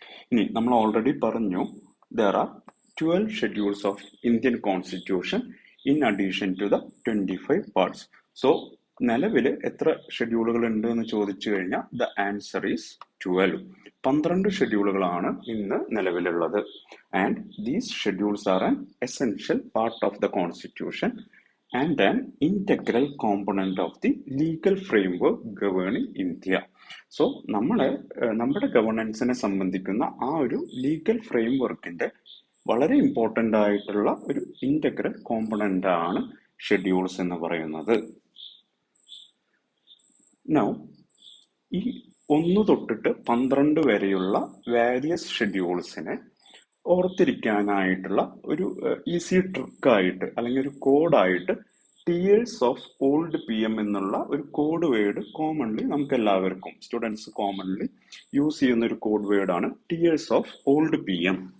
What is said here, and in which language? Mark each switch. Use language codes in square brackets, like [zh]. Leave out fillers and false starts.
[ml] ഇനി നമ്മൾ ഓൾറെഡി പറഞ്ഞു [en] there are 12 schedules of Indian constitution. in addition to the 25 parts. [ml] So, നിലവിൽ എത്ര ഷെഡ്യൂളുകൾ ഉണ്ട് എന്ന് ചോദിച്ചു കഴിഞ്ഞാൽ [en] the answer is 12. [ml] 12 ഷെഡ്യൂളുകളാണ് ഇന്ന് നിലവിലുള്ളത്. [en] And these schedules are an essential part of the constitution and an integral component of the legal framework governing India. [ml] So, നമ്മുടെ ഗവർണൻസിനെ സംബന്ധിക്കുന്ന ആ ഒരു ലീഗൽ ഫ്രെയിംവർക്കിന്റെ വളരെ ഇമ്പോർട്ടൻ്റ് ആയിട്ടുള്ള ഒരു ഇന്റഗ്രൽ കോമ്പണന്റ് ആണ് ഷെഡ്യൂൾസ് എന്ന് പറയുന്നത്. നൗ ഈ 1 തൊട്ടിട്ട് 12 വരെയുള്ള വാരിയസ് ഷെഡ്യൂൾസിനെ ഓർത്തിരിക്കാനായിട്ടുള്ള ഒരു ഈസി ട്രിക്കായിട്ട് അല്ലെങ്കിൽ ഒരു കോഡായിട്ട് tears of old P M എന്നുള്ള ഒരു കോഡ് വേർഡ് കോമൺലി നമുക്ക് എല്ലാവർക്കും സ്റ്റുഡൻസ് കോമൺലി യൂസ് ചെയ്യുന്ന ഒരു കോഡ് വേർഡാണ് tears of old P M.